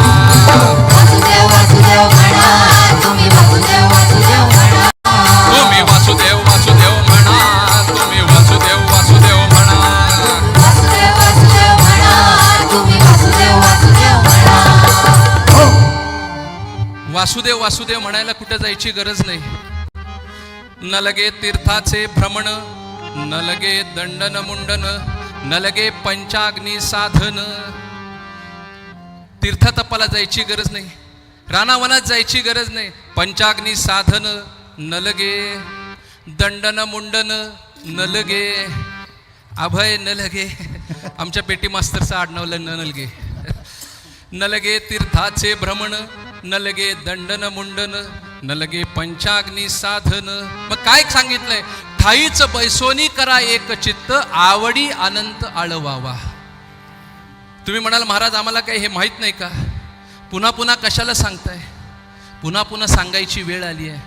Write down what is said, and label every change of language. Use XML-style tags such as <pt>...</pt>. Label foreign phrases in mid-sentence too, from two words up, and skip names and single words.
<mr>वासुदेव वासुदेव म्हणा, तुम्ही वासुदेव वासुदेव म्हणा, तुम्ही वासुदेव वासुदेव म्हणा, तुम्ही वासुदेव वासुदेव म्हणा. वासुदेव वासुदेव म्हणा, तुम्ही वासुदेव वासुदेव म्हणा. वासुदेव वासुदेव म्हणायला कुठे जायची गरज नाही. न लगे तीर्थाचे भ्रमण, न लगे दंडन मुंडन, न लगे पंचाग्नी साधन. तीर्थतपाला जायची गरज नाही, रानावनात जायची गरज नाही. पंचाग्नी साधन न लगे, दंडन मुंडन न लगे, अभय न लगे. आमच्या पेटी मास्तरचं आडनावलं न लगे. न लगे तीर्थाचे भ्रमण, न लगे दंडन मुंडन, न लगे पंचाग्नी साधन. मग काय सांगितलंय? ठाईच बैसोनी करा एक चित्त, आवडी अनंत आळवावा. तुम्ही म्हणाल महाराज आम्हाला काही हे माहीत नाही का? पुन्हा पुन्हा कशाला सांगताय? पुन्हा पुन्हा सांगायची वेळ आली आहे.</mr>